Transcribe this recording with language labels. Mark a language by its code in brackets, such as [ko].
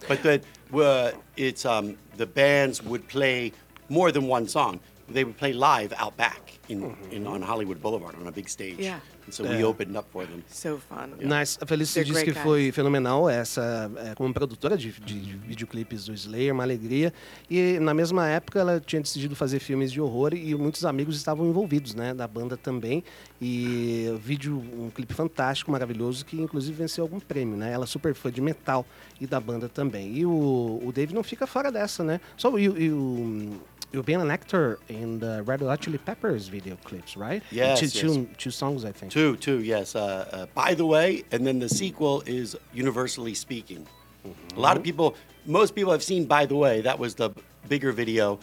[en] But the bands would play more than one song. They would play live out back on Hollywood Boulevard on a big stage. Yeah. So we opened up for them. So fun. Yeah. Nice. [pt] A Felicity disse que foi fenomenal como produtora de videoclipes do Slayer, uma alegria. E na mesma época ela tinha decidido fazer filmes de horror e muitos amigos estavam envolvidos, né, da banda também. E um clipe fantástico, maravilhoso, que inclusive venceu algum prêmio, né? Ela é super fã de metal e da banda também. E o Dave não fica fora dessa, né? [en] So you've been an actor in the Red Hot Chili Peppers video clips, right? Yes, two songs, I think. Two, yes. By the Way, and then the sequel is Universally Speaking. Mm-hmm. A lot of people, most people have seen By the Way. That was the bigger video.